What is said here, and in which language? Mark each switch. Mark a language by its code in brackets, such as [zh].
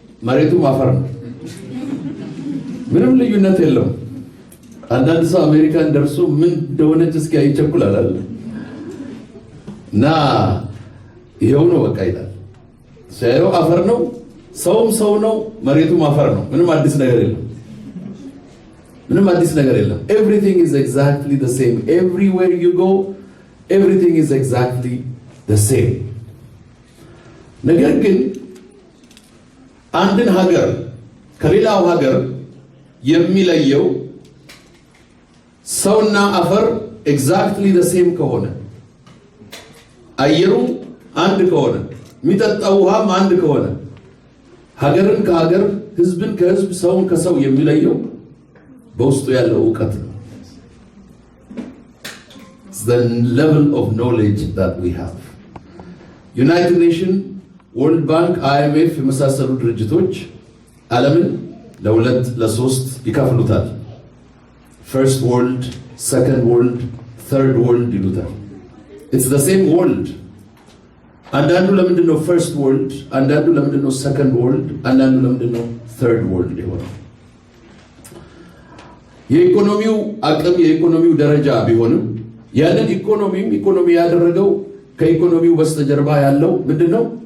[am] መሬቱም አፈር ነው። ምንም ልዩነት የለውም። አንዳንድ ሰው አሜሪካን ደርሶ ምን እንደሆነች እስኪ አይቸኩላል አይደል? እና ይሄው ነው በቃ ይላል። ሲያየው አፈር ነው፣ ሰውም ሰው ነው፣ መሬቱም አፈር ነው። ምንም አዲስ ነገር የለም። ምንም አዲስ ነገር የለም። [en] Everything is exactly the same. Everywhere you go, everything is exactly the same. [am] ነገር ግን አንድን ሀገር ከሌላው ሀገር የሚለየው ሰውና አፈር [en] exactly the same [am] ከሆነ፣ አየሩ አንድ ከሆነ፣ የሚጠጣው ውሃም አንድ ከሆነ፣ ሀገርን ከሀገር፣ ህዝብን ከህዝብ፣ ሰውን ከሰው የሚለየው በውስጡ ያለው ዕውቀት ነው። [en] It's the level of knowledge that we have. [am] United Nations, World Bank, IMF የመሳሰሉ ድርጅቶች ዓለምን ለሁለት ለሶስት ይከፍሉታል። [en] First world, second world, third world [am] ይሉታል። [en] It's the same world. [am] አንዳንዱ ለምንድን ነው first world፣ አንዳንዱ ለምንድን ነው second world፣ አንዳንዱ ለምንድን ነው third world የሆነው? የኢኮኖሚው አቅም የኢኮኖሚው ደረጃ ቢሆንም ያንን ኢኮኖሚ ያደረገው ከኢኮኖሚው በስተጀርባ ያለው ምንድነው?